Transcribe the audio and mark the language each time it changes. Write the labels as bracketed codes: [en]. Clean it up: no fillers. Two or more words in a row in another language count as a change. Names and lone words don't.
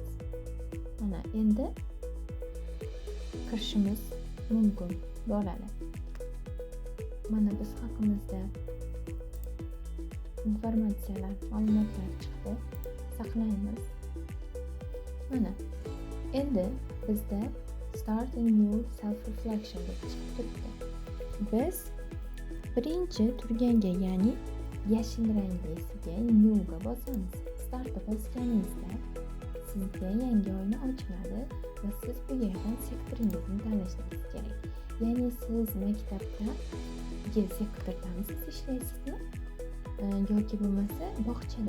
[uz] Mana endi kirishimiz mumkin bo'ladi. Mana biz haqimizda informatsiyalar, ma'lumotlar chiqdi. Saqlaymiz. Mana endi bizda [en] Start a new self-reflection [uz] deb chiqib turibdi. Biz birinchi turganga, ya'ni yashil rangdasiga new ga bosamiz. Startga bosganingizda sizga yangi oyna ochiladi va siz bu yerdan sektoringizni tanlashingiz kerak. Ya'ni siz maktabda sektorda ishlaysizmi yoki bo'lmasa bog'chada.